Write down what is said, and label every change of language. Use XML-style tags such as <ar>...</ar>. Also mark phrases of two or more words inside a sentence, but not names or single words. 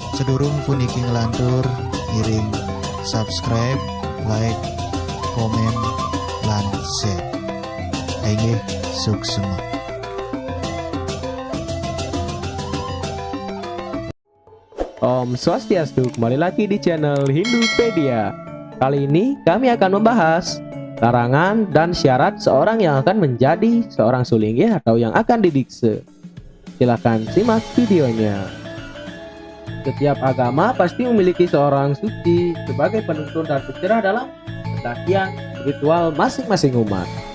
<ban>Sedurung pun iki ngelantur ngiring subscribe, like, komen, lan share.</ban> <id>Ayo sukses. Om Swastiastu, kembali lagi di channel Hindupedia. Kali ini kami akan membahas larangan dan syarat seorang yang akan menjadi seorang sulinggih atau yang akan didikse. Silahkan simak videonya. Setiap agama pasti memiliki seorang suci sebagai penuntun dan pencerah dalam pendakian ritual masing-masing umat.</id>